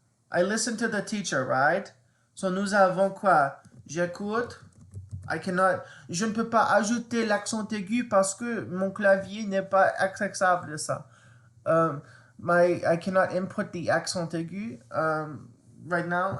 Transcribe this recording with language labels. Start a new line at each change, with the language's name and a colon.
English: I listen to the teacher, right?
French: So, nous avons quoi? J'écoute. Je ne peux pas ajouter l'accent aigu parce que mon clavier n'est pas accessible de ça.
English: I cannot input the accent aigu right now.